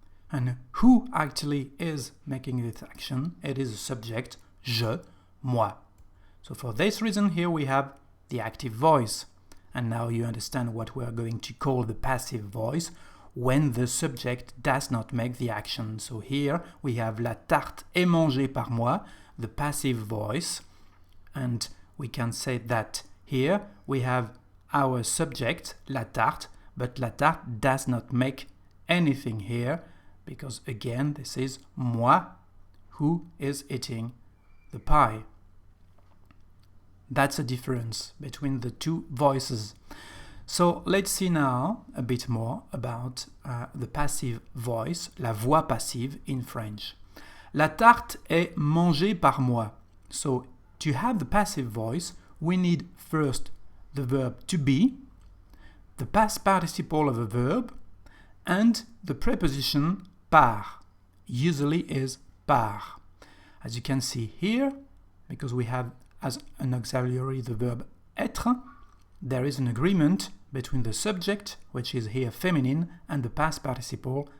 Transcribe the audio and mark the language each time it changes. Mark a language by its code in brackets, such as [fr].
[en] And who actually is making this action? It is the subject, [fr] je, moi. [en] So for this reason here we have the active voice. And now you understand what we are going to call the passive voice when the subject does not make the action. So here we have [fr] la tarte est mangée par moi, [en] the passive voice. And we can say that here we have our subject, [fr] la tarte, [en] but la tarte does not make anything here because again this is moi who is eating the pie. That's a difference between the two voices. So let's see now a bit more about the passive voice, [fr] la voix passive [en] in French. [fr] La tarte est mangée par moi. [en] So to have the passive voice, we need first the verb to be, the past participle of a verb, and the preposition par, usually is par. As you can see here, because we have as an auxiliary the verb être, there is an agreement between the subject, which is here feminine, and the past participle.